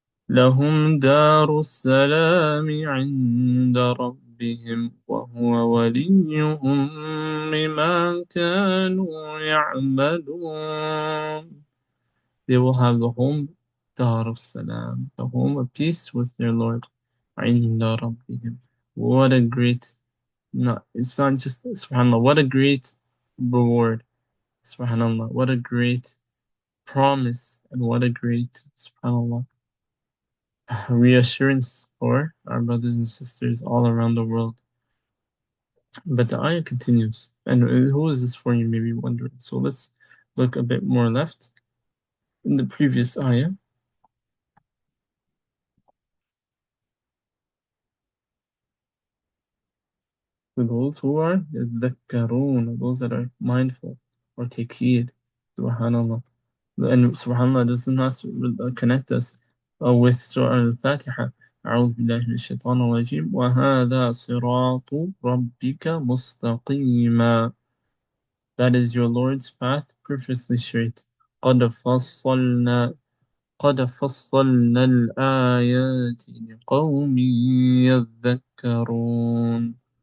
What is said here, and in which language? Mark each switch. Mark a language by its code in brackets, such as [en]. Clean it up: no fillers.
[ar] لهم دار السلام عند ربهم وهو وليهم بما كانوا يعملون. [en] They will have the home, Dar salam, the home of peace with their Lord. [ar] عند ربهم. [en] What a great No, it's not just subhanAllah. What a great reward. SubhanAllah. What a great promise and what a great SubhanAllah reassurance for our brothers and sisters all around the world. But the ayah continues. And who is this for, you may be wondering. So let's look a bit more left in the previous ayah. To those who are يذكرون, those that are mindful or take heed. SubhanAllah. And SubhanAllah does not connect us with Surah Al-Fatiha. [ar] أعوذ بالله من الشيطان الرجيم وهذا صراط ربك مستقيما. [en] That is your Lord's path perfectly straight. [ar] قد فصلنا قد فصلنا الآيات لقوم يذكرون.